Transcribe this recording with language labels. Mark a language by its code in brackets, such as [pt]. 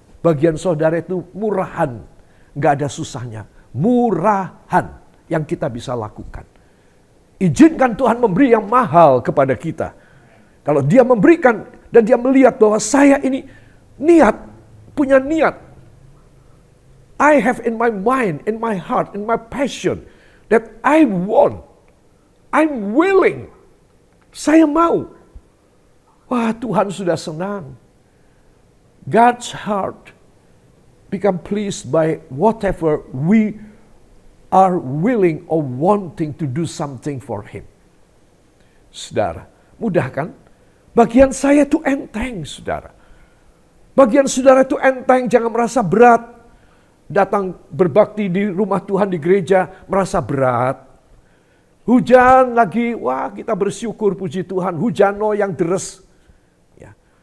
[id] Bagian saudara itu murahan. Nggak ada susahnya. Murahan yang kita bisa lakukan. Izinkan Tuhan memberi yang mahal kepada kita. Kalau dia memberikan dan dia melihat bahwa saya ini punya niat. [en] I have in my mind, in my heart, in my passion that I want. I'm willing. [id] Saya mau. Wah, Tuhan sudah senang. [en] God's heart become pleased by whatever we are willing or wanting to do something for Him. [id] Saudara, mudah kan? Bagian saya itu enteng, saudara. Bagian saudara itu enteng, jangan merasa berat. Datang berbakti di rumah Tuhan di gereja, merasa berat. Hujan lagi, wah kita bersyukur puji Tuhan. Hujan yang deres. Ya.